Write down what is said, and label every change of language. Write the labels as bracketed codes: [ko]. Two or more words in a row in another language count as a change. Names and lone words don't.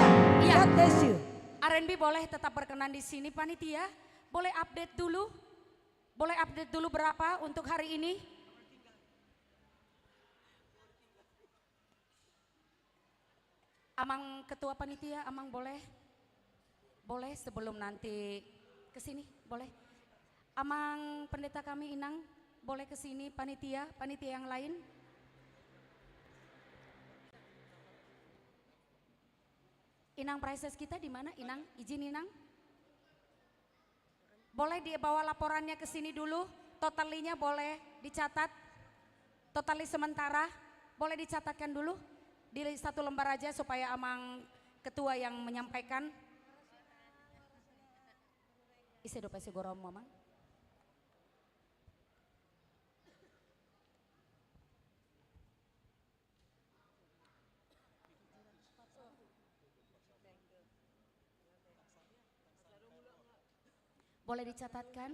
[id] Iya. [en] God bless you. [id] R&B boleh tetap berkenan di sini panitia. Boleh update dulu? Boleh update dulu berapa untuk hari ini? Amang ketua panitia, Amang boleh? Boleh sebelum nanti ke sini, boleh? Amang pendeta kami Inang, boleh ke sini panitia yang lain? Inang Prices kita di mana? Inang, izin Inang. Boleh dibawa laporannya ke sini dulu, totalinya boleh dicatat. Totali sementara, boleh dicatatkan dulu di satu lembar aja supaya Amang ketua yang menyampaikan. [bbc] Isi dope sigoro Amang. [id] Boleh dicatatkan?